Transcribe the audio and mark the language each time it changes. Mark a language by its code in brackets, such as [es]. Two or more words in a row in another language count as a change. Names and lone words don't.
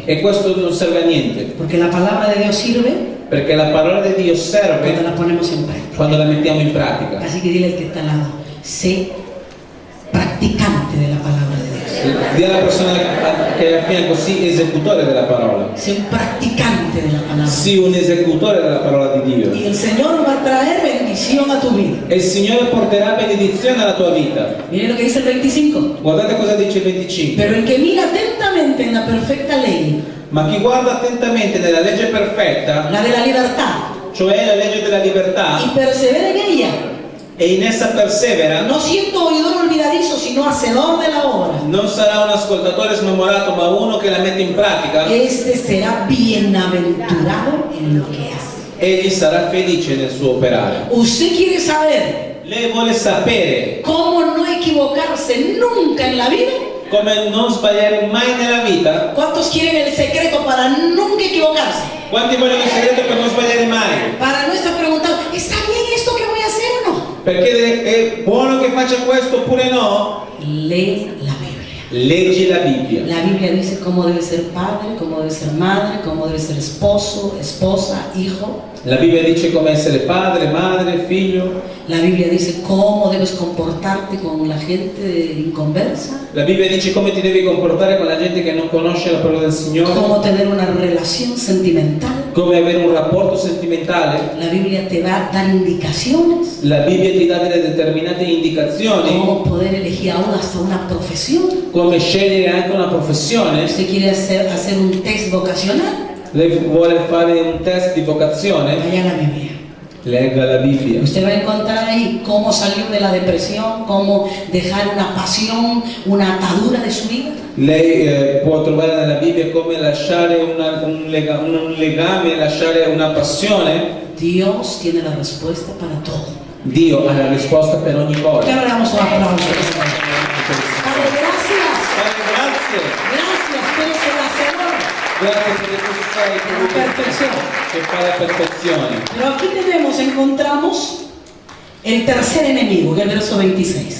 [it] e questo non serve a niente, [es] Porque la palabra de Dios sirve [it] perché la parola di Dio [es] cuando [it] serve [es] la ponemos en práctica. [it] quando la mettiamo in pratica. [es] Así que dile al que está al lado, sé practicante de la palabra de Dios. [it] Dì alla persona che è a fianco, sii esecutore della parola, [es] Sé un practicante de la palabra. [it] sii un esecutore della parola di Dio, [es] Y el Señor va a traer bendición a tu vida. [it] e il Signore porterà benedizione alla tua vita. [es] Miren lo que dice el 25. [it] Guardate cosa dice il 25. [es] Pero el que mira atentamente en la perfecta ley, [it] Ma chi guarda attentamente nella legge perfetta, [es] la de la libertad, [it] cioè la legge della libertà, [es] y persevera en ella, [it] e in essa persevera, [es] no siendo oidor olvidadizo, sino hacedor de la obra, [it] non sarà un ascoltatore smemorato, ma uno che la mette in pratica, [es] este será bienaventurado en lo que hace. [it] egli sarà felice nel suo operare. [es] Usted quiere saber [it] Lei vuole sapere [es] cómo no equivocarse nunca en la vida. [it] come non sbagliare mai nella vita? [es] ¿Cuántos quieren el secreto para nunca equivocarse? [it] Quanti vogliono il segreto per non sbagliare mai? [es] Para no estar preguntando, ¿está bien esto que voy a hacer o no? [it] Perché è buono che faccia questo oppure no? [es] Lee la Biblia. [it] Leggi la Bibbia. [es] La Biblia dice cómo debe ser padre, cómo debe ser madre, cómo debe ser esposo, esposa, hijo. [it] La Bibbia dice come essere padre, madre, figlio. [es] La Biblia dice cómo debes comportarte con la gente inconversa, [it] La Bibbia dice come ti devi comportare con la gente che non conosce la parola del Signore, [es] cómo tener una relación sentimental. [it] come avere un rapporto sentimentale. [es] La Biblia te va a dar indicaciones, [it] La Bibbia ti dà delle determinate indicazioni, [es] cómo poder elegir aún hasta una profesión. [it] come scegliere anche una professione. [es] Usted quiere hacer un test vocacional, [it] Lei vuole fare un test di vocazione? [es] vaya a la Biblia. [it] Legga la Bibbia. [es] Usted va a encontrar ahí cómo salir de la depresión, cómo dejar una pasión, una atadura de su vida. [it] Lei può trovare nella Bibbia come lasciare un legame, lasciare una passione. [es] Dios tiene la respuesta para todo. [it] Dio ha la risposta per ogni [es] ¿Por qué [it] cosa. [es] no le damos un aplauso? Padre, gracias. [it] Padre, grazie. [es] Gracias, tú eres el hacedor. [it] Grazie perché tu sei colui che fa la perfezione. [es] Pero aquí encontramos el tercer enemigo, que es el verso 26.